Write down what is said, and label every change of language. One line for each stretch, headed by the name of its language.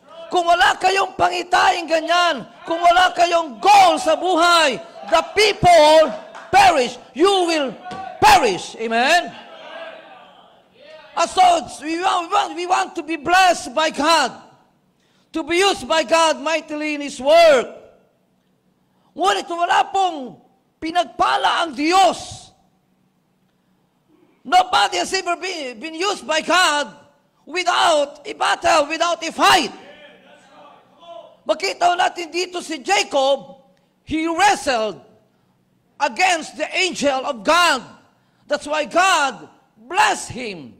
Filipino: Kung wala kayong pangitaing ganyan, kung wala kayong goal sa buhay,
English: the people perish. You will perish. Amen? So we want to be blessed by God, to be used by God mightily in His work.
Filipino: Ngunit wala pong pinagpala ang Diyos.
English: Nobody has ever been used by God without a battle, without a fight.
Filipino: Makita natin dito si Jacob,
English: he wrestled against the angel of God. That's why God blessed him.